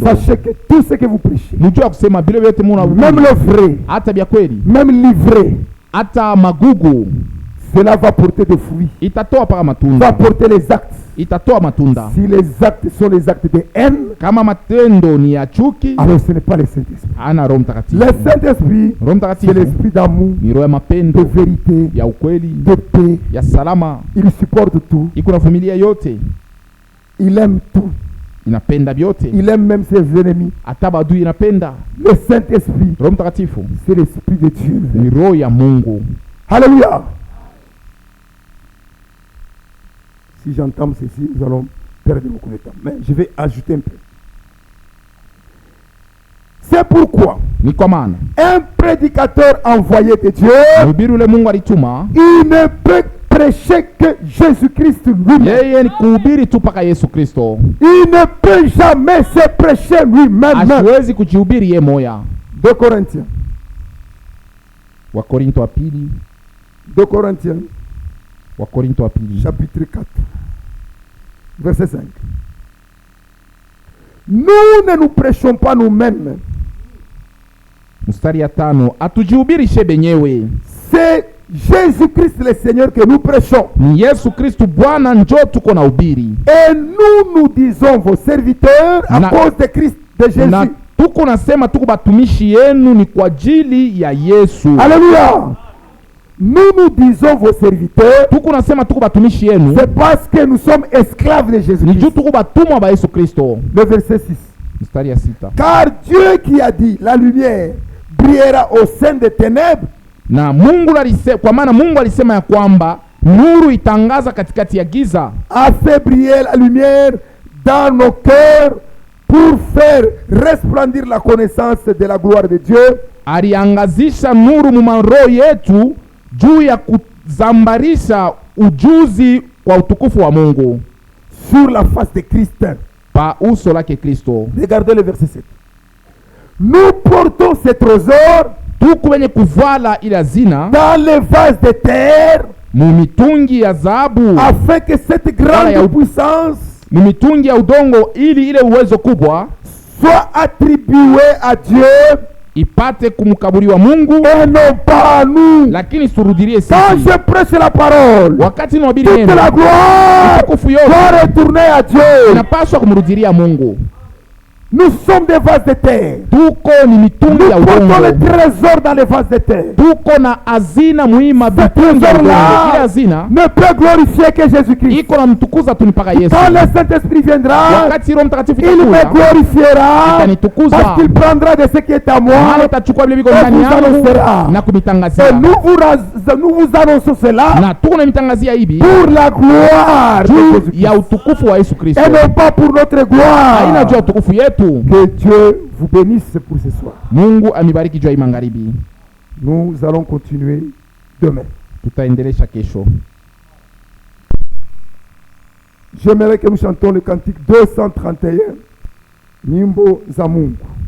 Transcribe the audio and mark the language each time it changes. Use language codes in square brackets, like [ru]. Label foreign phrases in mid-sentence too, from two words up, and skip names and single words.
[fr] Sachez que tout ce que vous prêchez, [sw] Mujua ya kusema vile vyote [fr] même [sw] muna [fr] le vrai, [sw] hata vya kweli, [fr] même l'ivré, [sw] hata magugu [fr] cela va porter des fruits, [sw] itatoa paka [fr] va [sw] matunda, [fr] porter les actes. [sw] itatoa matunda. [fr] Si les actes sont les actes de haine, [sw] Kama matendo ni ya chuki, [fr] alors ce n'est pas le Saint-Esprit. [sw] ana Roho Mtakatifu. [fr] Le Saint-Esprit, [sw] Roho [fr] c'est [sw] Mtakatifu [fr] l'esprit d'amour, [sw] ni roho ya [fr] de [sw] mapendo, [fr] vérité, [sw] ya ukweli, [fr] de paix. [sw] ya salama, [fr] Il supporte tout, [sw] iko na familia yote, [fr] il aime tout, [sw] inapenda vyote, [fr] il aime même ses ennemis. [sw] hata badui inapenda. [fr] Le Saint-Esprit, [sw] Roho Mtakatifu [fr] c'est l'esprit de Dieu. [sw] ni roho ya Mungu. [fr] Alléluia. Si j'entends ceci, nous allons perdre beaucoup de temps. Mais je vais ajouter un peu. C'est pourquoi [sw] Ni kwa maana [fr] un prédicateur envoyé de Dieu, [sw] mhubiri ule Mungu alituma, [fr] il ne peut prêcher que Jésus-Christ lui-même. [sw] yeye ni kuhubiri tu paka Yesu Kristo, [fr] Il ne peut jamais se prêcher lui-même. [sw] asiwezi kujihubiri ye moya. [fr] 2 Corinthiens. [sw] Wakorinto wa pili, [fr] 2 Corinthiens, [sw] Wakorinto wa pili [fr] chapitre 4, verset 5. Nous ne nous prêchons pas nous-mêmes. [sw] mstari ya 5, atujihubiri benyewe, [fr] C'est Jésus-Christ le Seigneur que nous prêchons. [sw] ni Yesu Kristu Bwana njo tuko na ubiri, [fr] Et nous disons vos serviteurs à [sw] Na- [fr] cause de Christ, de [sw] na [fr] Jésus. [sw] tuko nasema tuko batumishi yenu ni kwa ajili ya Yesu. [fr] Alléluia. Nous disons vos serviteurs, [sw] Tuko nasema tuko batumishi yenu [fr] c'est parce que nous sommes esclaves de [sw] ni [fr] Jésus-Christ. [sw] juu tuko batumwa ba Yesu Kristo. [fr] Le verset 6. [sw] Mstari ya 6, [fr] Car Dieu qui a dit la lumière brillera au sein des ténèbres. [sw] Na Mungu kwa maana Mungu alisema ya kwamba nuru itangaza katikati ya giza. [fr] A fait briller la lumière dans nos cœurs pour faire resplendir la connaissance de la gloire de Dieu. [sw] Aliangazisha nuru mu roho yetu juu ya kuzambarisha ujuzi kwa utukufu wa Mungu [fr] sur la face de Christ. [sw] Pa uso lake Kristo. [fr] Regardez le verset 7. Nous portons ces trésors [sw] tuku wenye kuvala ila zina [fr] dans les vases de terre [sw] mumitungi ya dhahabu, [fr] afin que cette grande puissance [sw] mumitungi ya udongo, ili ile uwezo kubwa [fr] soit attribuée à Dieu [sw] ipate kumkaburiwa Mungu [fr] et non pas à nous. [sw] Lakini surudirie sisi. [fr] Quand je prêche la parole, [sw] wakati nahubiri [fr] toute [sw] neno, [fr] la gloire doit retourner à Dieu. [sw] Inapaswa kumrudiria Mungu. [fr] Nous sommes des vases de terre. [sw] Tuko ni mitungi ya udongo. [fr] Nous portons les trésors dans les vases de terre. [sw] Tuko na azina muhimu mitungi ya udongo. Ile azina [fr] ne peut glorifier que Jésus-Christ. [sw] Iko na mtukuza tu mpaka Yesu. [fr] Quand le Saint-Esprit viendra, [sw] wakati Roho Mtakatifu [fr] il me glorifiera parce qu'il prendra de ce qui est à moi [sw] atachukua vile viko ndani yangu na kunitangazia. [fr] Et nous vous annonçons cela [sw] na tuko na mitangazia hivi [fr] pour la gloire de Jésus-Christ. [sw] Ya utukufu wa Yesu Kristo. [fr] Et non pas pour notre gloire. [sw] Haina juu ya utukufu yetu. [fr] Que Dieu vous bénisse pour ce soir. [sw] Mungu amibariki juu ya magharibi. [fr] Nous allons continuer demain. [sw] Tutaendelesha kesho. [fr] J'aimerais que nous chantions le cantique 231. [sw] Nyimbo za Mungu.